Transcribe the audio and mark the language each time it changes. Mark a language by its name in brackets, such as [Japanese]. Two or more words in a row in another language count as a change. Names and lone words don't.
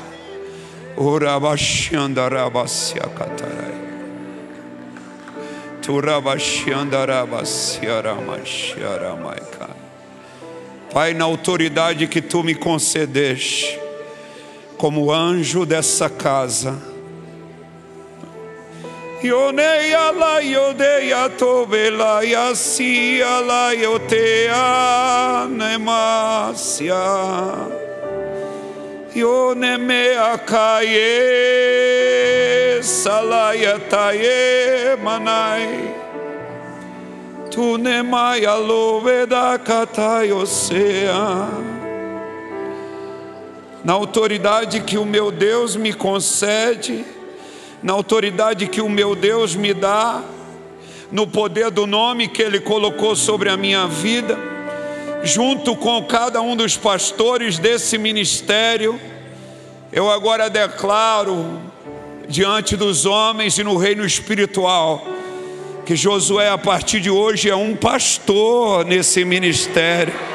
[Portuguese] Ora baxiandarabaciacatarai, turabaxiandarabasiaramaxiaramaica. Pai, na autoridade que Tu me concedeste, como anjo dessa casa, Yoneia la yodeia tobela yasia la yotea nemasia Yonemea kaye salaya taye manai Tunemaya loveda katayosea. Na autoridade que o meu Deus me concede, na autoridade que o meu Deus me dá, no poder do nome que Ele colocou sobre a minha vida, junto com cada um dos pastores desse ministério, eu agora declaro diante dos homens e no reino espiritual, que Josué a partir de hoje é um pastor nesse ministério.